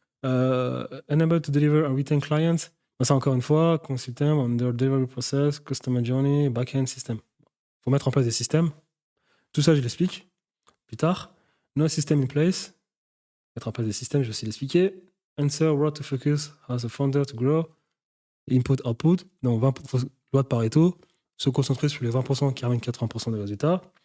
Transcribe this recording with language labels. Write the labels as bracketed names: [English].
[English] Unable to deliver a return client. [French] Ça, encore une fois, [English] consultant on the delivery process, customer journey, back-end system. [French] Il faut mettre en place des systèmes. Tout ça, je l'explique plus tard. [English] No system in place. [French] Mettre en place des systèmes, je vais aussi l'expliquer. [English] Answer, where to focus, as a founder to grow. [French] Input, output. Donc, loi de Pareto. Se concentrer sur les 20% qui ramènent 80% des résultats.